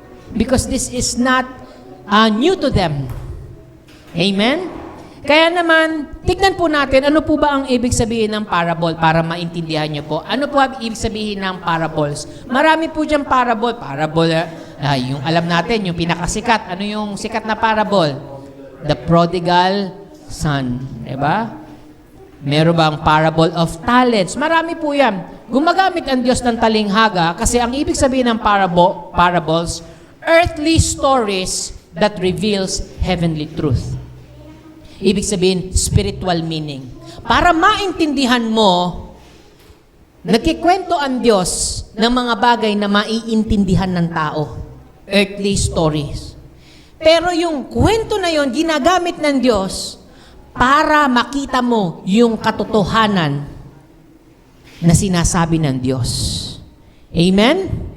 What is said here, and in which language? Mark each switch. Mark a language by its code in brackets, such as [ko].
[en] Because this is not new to them. Amen? [tl] Kaya naman, tignan po natin, ano po ba ang ibig sabihin ng parable para maintindihan nyo po? Ano po ang ibig sabihin ng parables? Marami po dyan parable. Yung alam natin, yung pinakasikat. Ano yung sikat na parable? The prodigal son. Diba? Meron bang parable of talents? Marami po yan. Gumagamit ang Diyos ng talinghaga kasi ang ibig sabihin ng parables, [en] earthly stories that reveals heavenly truth. [tl] Ibig sabihin, spiritual meaning. Para maintindihan mo, nagkikwento ang Diyos ng mga bagay na maiintindihan ng tao. Earthly stories. Pero yung kwento na yon ginagamit ng Diyos para makita mo yung katotohanan na sinasabi ng Diyos. Amen?